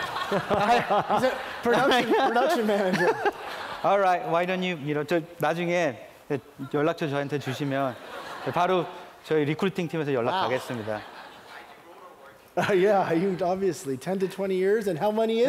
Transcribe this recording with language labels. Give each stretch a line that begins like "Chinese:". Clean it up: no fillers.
English: He's a production manager. All right. Why don't you
Korean: 저 나중에 연락처 저한테 주시면 바로 저희 리크루팅 팀에서 연락 가겠습니다.
English: Yeah, you obviously 10 to 20 years, and how many is